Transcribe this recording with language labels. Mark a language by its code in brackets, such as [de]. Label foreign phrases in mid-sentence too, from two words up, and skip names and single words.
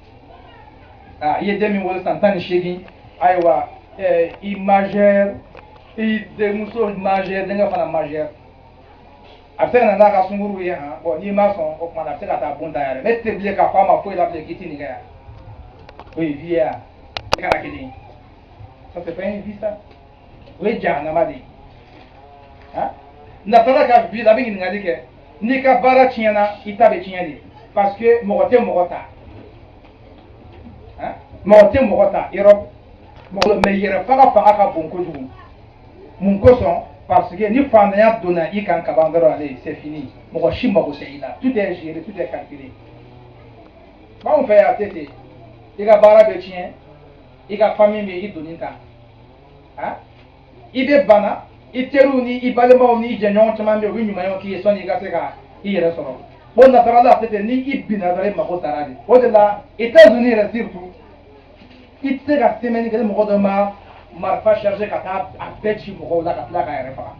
[bm] I ye den min wolo san 18 ayiwa i majeur, i denmuso majeur, denkɛ fana majeur. A bɛ se ka na n'a ka sunkuruw ye han, bon n'i ma sɔn o tuma na a bɛ se ka taa bon da yɛrɛ. Ne tɛ bilen k'a fɔ a ma foyi la bilen k'i tɛ nin kɛ yan. O ye vie ye yan, i kɛra kelen ye. [fr] Ça c'est pas une vie ça. [bm] O ye jahanama de ye. Nasara ka vie la a bɛ ɲininkali kɛ n'i ka baara tiɲɛna i ta bɛ tiɲɛ de [fr] parce que [bm] mɔgɔ tɛ mɔgɔ ta. Mɔgɔ tɛ mɔgɔ ta yɔrɔ mais yɛrɛ faga fanga ka bon kojugu. Mun kosɔn? [fr] Parce que [bm] ni fantanya donna i kan kaban dɔrɔn ale [fr] c'est fini. [bm] Mɔgɔ si mago tɛ i la. [fr] Tout est géré, tout est calculé. [bm] B'anw fɛ yan a tɛ ten. I ka baara bɛ tiɲɛ, i ka famille bɛ i donni ta. I bɛ bana, i teriw ni i balimaw ni i jɛɲɔgɔn caman bɛ yen u bɛ ɲumanyaw k'i ye sɔnni i ka se ka i yɛrɛ sɔrɔ. O nasarala a tɛ ten, ni i binna dɔrɔn i mago sara de. O de la États-Unis yɛrɛ surtout i tɛ se ka semaine kelen mɔgɔ dɔ ma marifa chargé ka taa a bɛɛ ci mɔgɔw la ka tila k'a yɛrɛ faga.